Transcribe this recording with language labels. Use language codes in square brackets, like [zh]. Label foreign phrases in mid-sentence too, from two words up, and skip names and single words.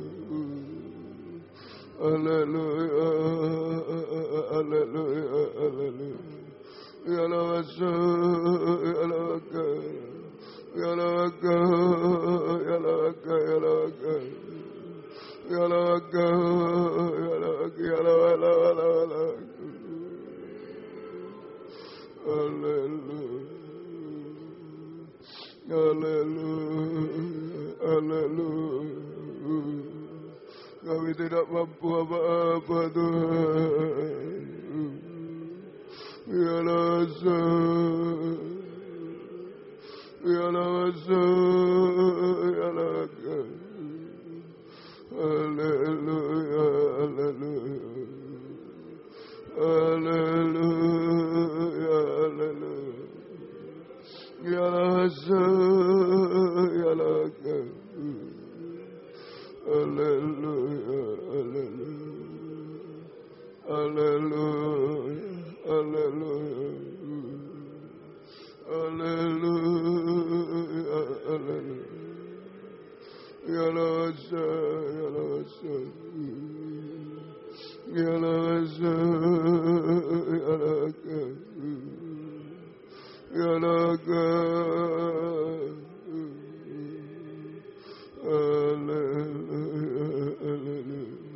[id] Haleluya, haleluya, haleluya. Ya lawasa, ya lawaka. Ya lawaka, ya lawaka, ya lawaka. Ya lawaka, ya lawaka, ya lawaka. Haleluya. Haleluya. Haleluya. Kami tidak mampu apa-apa Tuhan. Ya lawasa. Ya lawasa. Ya lawaka. Haleluya. Haleluya. Haleluya, haleluya. Ya lawasa, ya lawaka. Haleluya, haleluya. Haleluya, haleluya. Haleluya, haleluya. Ya lawasa, ya lawasa. Ya lawasa, ya lawaka. Ya lawaka. Haleluya, haleluya.